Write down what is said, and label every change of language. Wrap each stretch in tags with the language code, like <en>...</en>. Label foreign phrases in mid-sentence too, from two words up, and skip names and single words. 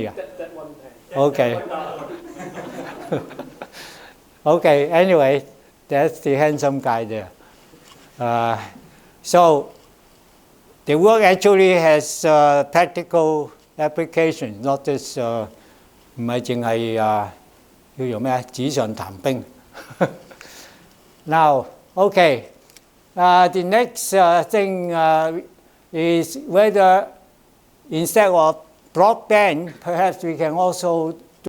<en>That one day. Okay. Okay, anyway, that's the handsome guy there. So the work actually has practical application, not just</en> <yue>唔係淨係叫做咩紙上談兵。</yue> <en>Now, okay, the next thing is whether instead of broadband, perhaps we can also</en>